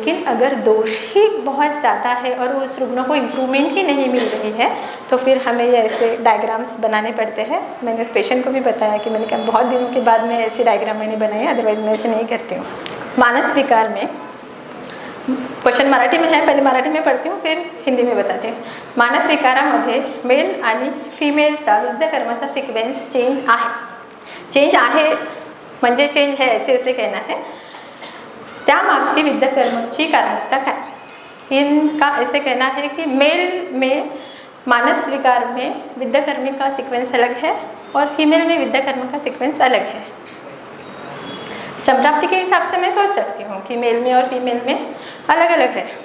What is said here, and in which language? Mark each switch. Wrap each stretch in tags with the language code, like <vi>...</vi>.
<hi>लेकिन अगर दोष ही बहुत ज़्यादा है और उस रुग्ण को इम्प्रूवमेंट ही नहीं मिल रही है तो फिर हमें ये ऐसे डायग्राम्स बनाने पड़ते हैं। मैंने उस पेशेंट को भी बताया कि मैंने कहा बहुत दिनों के बाद मैं ऐसी डायग्राम मैंने बनाई, अदरवाइज मैं ऐसे नहीं करती हूँ। मानस विकार में क्वेश्चन मराठी में है, पहले मराठी में पढ़ती हूँ फिर हिंदी में बताते हैं।</hi> <mr>मानस विकारामध्ये मेल आणि फिमेलचा विविध कर्माचा सिक्वेन्स चेंज आहे म्हणजे</mr> <hi>चेंज है ऐसे कहना है।</hi> <mr>त्यामागची विविध कर्माची कारणता काय,</mr> <hi>इनका ऐसे कहना है कि मेल में मानस विकार में विद्या कर्म का सिक्वेंस अलग है और फीमेल में विद्या कर्म का सिक्वेंस अलग है। संप्राप्ति के हिसाब से मैं सोच सकती हूँ कि मेल में और फीमेल में अलग अलग है।</hi>